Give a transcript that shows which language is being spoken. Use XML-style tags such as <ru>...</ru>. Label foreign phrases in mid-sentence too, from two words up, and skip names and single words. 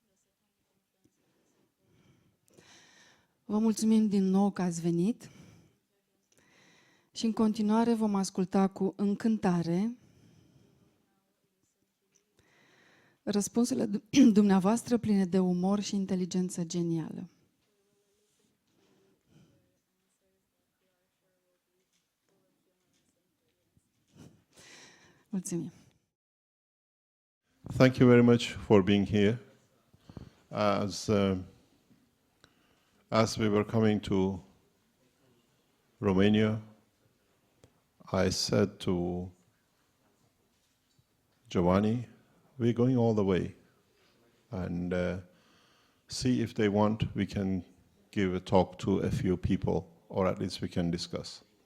<ro>Vă mulțumim din nou că ați venit și în continuare vom asculta cu încântare răspunsurile dumneavoastră pline de umor și inteligență genială. Mulțumim.</ro> <en>Thank you very much for being here. As we were coming to Romania, I said to Giovanni, we're going all the way, and see if they want, we can give a talk to a few people, or at least we can discuss.</en>